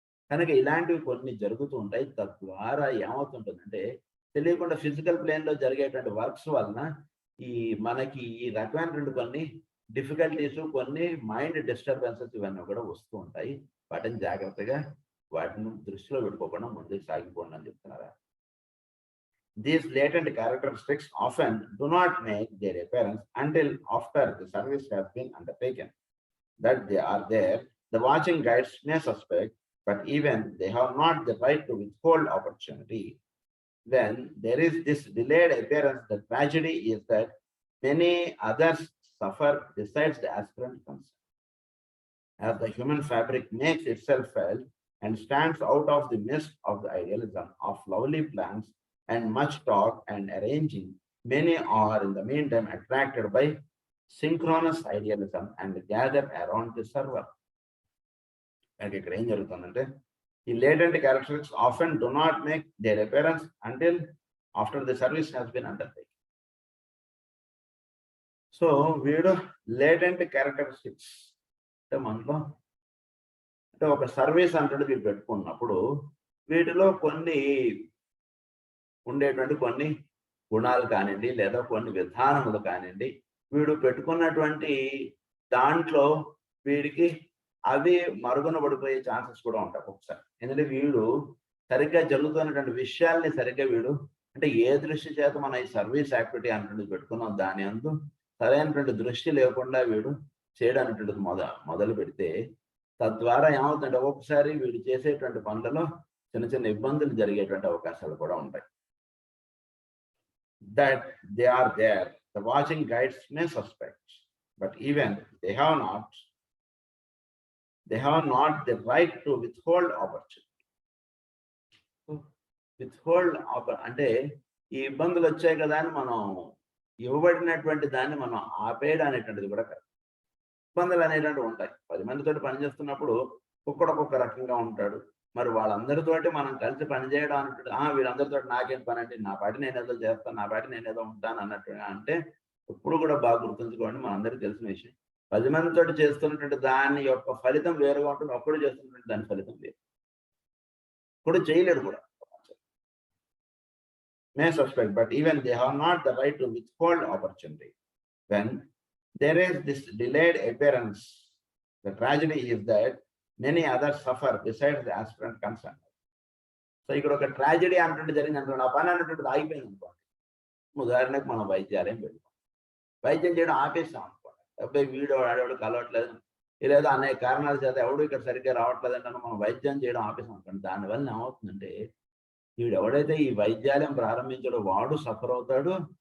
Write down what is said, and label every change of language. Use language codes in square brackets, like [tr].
[te] కనుక ఇలాంటివి కొన్ని జరుగుతూ ఉంటాయి. తద్వారా ఏమవుతుంటుందంటే తెలియకుండా ఫిజికల్ ప్లేన్‌లో జరిగేటువంటి వర్క్స్ వలన మనకి ఈ రకమైనటువంటి కొన్ని డిఫికల్టీస్, కొన్ని మైండ్ డిస్టర్బెన్సెస్ ఇవన్నీ కూడా వస్తూ ఉంటాయి. వాటిని జాగ్రత్తగా వాటిని దృష్టిలో పెట్టుకోకుండా ముందుకు సాగిపోండి అని చెప్తున్నారు. [en] These latent characteristics often do not make their appearance until after the service has been undertaken. That they are there, the watching guides may suspect, but even they have not the right to withhold opportunity. When there is this delayed appearance, the tragedy is that many others suffer besides the aspirant concerned. As the human fabric makes itself felt and stands out of the midst of the idealism of lovely plans and much talk and arranging, many are in the meantime attracted by synchronous idealism and gather around the server. And [te] ఇక్కడ ఏం జరుగుతుందంటే ఈ [en] latent characteristics often do not make their appearance until after the service has been undertaken. [te] So వీడు latent characteristics అంటే మనలో అంటే ఒక service అంటే వీడు పెట్టుకున్నప్పుడు వీటిలో కొన్ని ఉండేటువంటి కొన్ని గుణాలు కానివ్వండి, లేదా కొన్ని విధానములు కానివ్వండి, వీడు పెట్టుకున్నటువంటి దాంట్లో వీడికి అవి మరుగున పడిపోయే ఛాన్సెస్ కూడా ఉంటాయి ఒకసారి. ఎందుకంటే వీడు సరిగ్గా జరుగుతున్నటువంటి విషయాల్ని సరిగ్గా వీడు అంటే ఏ దృష్టి చేత మనం ఈ సర్వీస్ యాక్టివిటీ అనేటువంటిది పెట్టుకున్నాం దాని అందు సరైనటువంటి దృష్టి లేకుండా వీడు చేయడం అనేటువంటిది మొదలు పెడితే తద్వారా ఏమవుతుందంటే ఒక్కొక్కసారి వీడు చేసేటువంటి పనులలో చిన్న చిన్న ఇబ్బందులు జరిగేటువంటి అవకాశాలు కూడా ఉంటాయి. [en] That they are there, the watching guides may suspect, but even they have not the right to withhold opportunity. [te] Withhold అంటే ఈ ఇబ్బందులు వచ్చాయి కదా అని మనం ఇవ్వబడినటువంటి దాన్ని మనం ఆపేయడం అనేటువంటిది కూడా కాదు. ఇబ్బందులు అనేటువంటివి ఉంటాయి. 10 మందితో పనిచేస్తున్నప్పుడు ఒక్కొక్క రకంగా ఉంటాడు. మరి వాళ్ళందరితోటి మనం కలిసి పనిచేయడం అన్నట్టు వీళ్ళందరితో నాకేం పని అంటే నా పాటి నేను ఏదో చేస్తాను, నా పాటి నేను ఏదో ఉంటాను అన్నట్టుగా అంటే ఎప్పుడు కూడా బాగా గుర్తుంచుకోండి. మనందరికీ తెలిసిన విషయం 10 మందితో చేస్తున్నటువంటి దాని యొక్క ఫలితం వేరుగా ఉంటుంది, ఒక్కడు చేస్తున్నటువంటి దాని ఫలితం వేరు. ఇప్పుడు చేయలేడు కూడా. [en] May suspect, but even they have not the right to withhold opportunity. When there is this delayed appearance, the tragedy is that many others suffer besides the aspirant concerned. [te] So ఇక్కడ ఒక ట్రాజడీ అంటుంటే జరిగింది అనుకోండి, ఆ పని అన్నటువంటిది ఆగిపోయింది అనుకోండి. ఉదాహరణకు మనం వైద్యాలయం పెట్టుకోం, వైద్యం చేయడం ఆపేస్తాం అనుకోండి. అబ్బాయి వీడు ఆడేవాడు కలవట్లేదు, లేదా అనేక కారణాల చేత ఎవడు ఇక్కడ సరిగ్గా రావట్లేదంటే మనం వైద్యం చేయడం ఆపేసాం అనుకోండి. దానివల్ల ఏమవుతుందంటే వీడు ఎవడైతే ఈ వైద్యాలయం ప్రారంభించాడో వాడు సఫర్ అవుతాడు.